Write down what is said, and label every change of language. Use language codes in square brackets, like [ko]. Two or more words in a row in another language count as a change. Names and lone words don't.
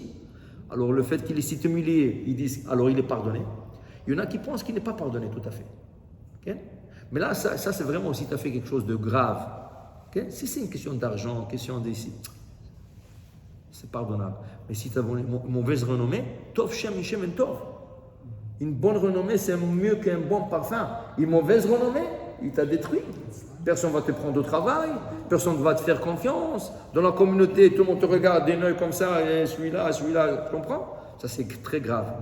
[fr] Alors, le fait qu'il s'est humilié, ils disent, alors il est pardonné. Il y en a qui pensent qu'il n'est pas pardonné tout à fait. Okay? Mais là, ça c'est vraiment si tu as fait quelque chose de grave. Okay? Si c'est une question d'argent, question d'ici, c'est pardonnable. Mais si tu as une mauvaise renommée, [he] טוב שם שם אן טוב. [fr] Une bonne renommée, c'est mieux qu'un bon parfum. Une mauvaise renommée, il t'a détruit. Personne ne va te prendre au travail, personne ne va te faire confiance. Dans la communauté, tout le monde te regarde d'un œil comme ça, et celui-là, tu comprends? Ça, c'est très grave.